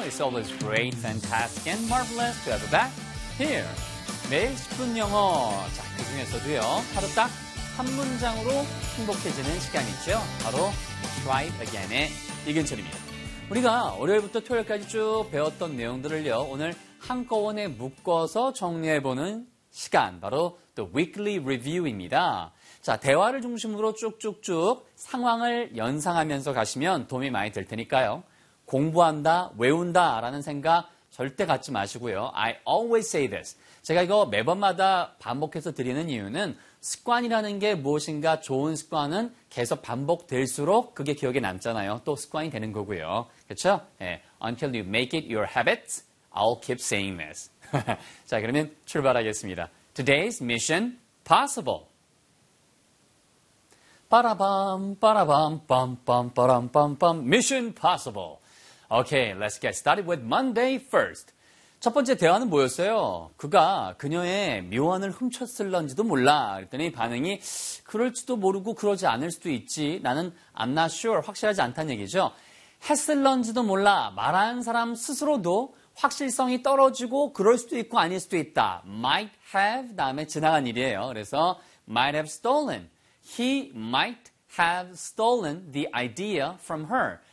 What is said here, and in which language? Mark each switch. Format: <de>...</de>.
<en>It's always great, fantastic, and marvelous to have you back here.</en> <ko>매일 10분 영어. 자, 그 중에서도요, 바로 딱 한 문장으로 행복해지는 시간이죠. 바로 Try Again의 이근철입니다. 우리가 월요일부터 토요일까지 쭉 배웠던 내용들을요, 오늘 한꺼번에 묶어서 정리해보는 시간, 바로 The Weekly Review입니다. 자, 대화를 중심으로 쭉쭉쭉 상황을 연상하면서 가시면 도움이 많이 될 테니까요. 공부한다, 외운다 라는 생각 절대 갖지 마시고요.</ko> <en>I always say this.</en> <ko>제가 이거 매번마다 반복해서 드리는 이유는 습관이라는 게 무엇인가 좋은 습관은 계속 반복될수록 그게 기억에 남잖아요. 또 습관이 되는 거고요. 그렇죠? 네.</ko> <en>Until you make it your habit, I'll keep saying this.</en> <ko>자, 그러면 출발하겠습니다.</ko> <en>Today's mission possible. 빠라밤, 빠라밤, 빰빰, 빠람빰빰, mission possible. Okay, let's get started with Monday first.</en> <ko>첫 번째 대화는 뭐였어요? 그가 그녀의 묘안을 훔쳤을런지도 몰라. 그랬더니 반응이 그럴지도 모르고 그러지 않을 수도 있지. 나는</ko> <en>I'm not sure,</en> <ko>확실하지 않다는 얘기죠. 했을런지도 몰라. 말한 사람 스스로도 확실성이 떨어지고 그럴 수도 있고 아닐 수도 있다.</ko> <en>Might have,</en> <ko>다음에 지나간 일이에요. 그래서</ko> <en>might have stolen. He might have stolen the idea from her.</en>